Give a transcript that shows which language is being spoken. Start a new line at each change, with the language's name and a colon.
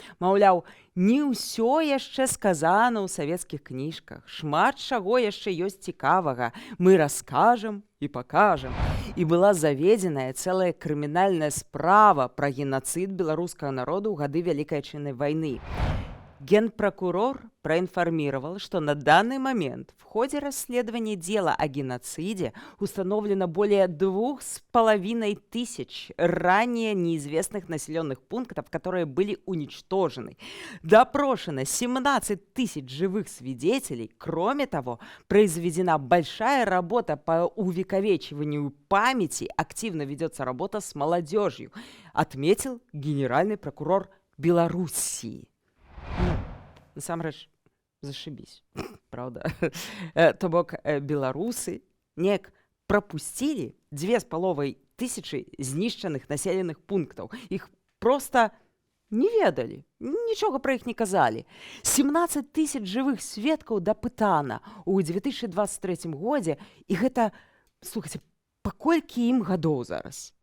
Belarusian: Маўляў, не ўсё яшчэ сказана ў савецкіх кніжках. Шмат чаго яшчэ ёсць цікавага. Мы раскажам і пакажам. І была заведзеная цэлая крымінальная справа пра генацыд беларускага народу ў гады Вялікай Отчинной войны.
Russian: Генпрокурор проинформировал, что на данный момент в ходе расследования дела о геноциде установлено более 2500 ранее неизвестных населенных пунктов, которые были уничтожены. Допрошено 17 тысяч живых свидетелей. Кроме того, произведена большая работа по увековечиванию памяти, активно ведется работа с молодежью, отметил генеральный прокурор Белоруссии.
Belarusian: Насамрэч,
Russian: зашибись, правда?
Belarusian: То бок беларусы неяк пропустили 2500 знішчаных населеных пунктаў. Іх просто не ведалі, нічога пра іх не казалі. 17 тысяч жывых сведкаў дапытана ў 2023 годзе, і гэта, слухайце, паколькі ім гадоў зараз?